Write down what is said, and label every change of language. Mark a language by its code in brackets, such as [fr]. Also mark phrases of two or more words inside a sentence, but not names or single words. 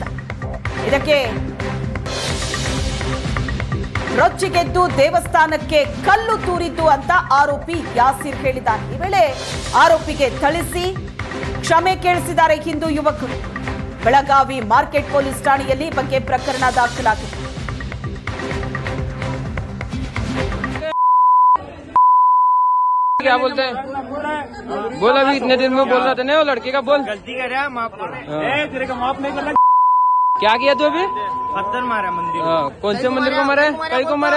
[kn] ಇದಕ್ಕೆ ರೊಚ್ಚಿಗೆದ್ದು ದೇವಸ್ಥಾನಕ್ಕೆ ಕಲ್ಲು ತೂರಿದ್ದು ಅಂತ ಆರೋಪಿ ಯಾಸಿರ್ ಹೇಳಿದ್ದಾನೆ. ಈ ವೇಳೆ ಆರೋಪಿಗೆ ಥಳಿಸಿ ಕ್ಷಮೆ ಕೇಳಿಸಿದ್ದಾರೆ ಹಿಂದೂ ಯುವಕರು. ಬೆಳಗಾವಿ ಮಾರ್ಕೆಟ್ ಪೊಲೀಸ್ ಠಾಣೆಯಲ್ಲಿ ಬಗ್ಗೆ ಪ್ರಕರಣ ದಾಖಲಾಗಿದೆ. [hi] क्या बोलते हैं? बोल अभी इतने दिन में बोल रहा था नहीं वो लड़के का बोल गलती कर रहा माफ करो। तेरे का माफ नहीं करना। क्या किया तू अभी? पत्थर मारा मंदिर। कौन से मंदिर को मारे? कई को मारे?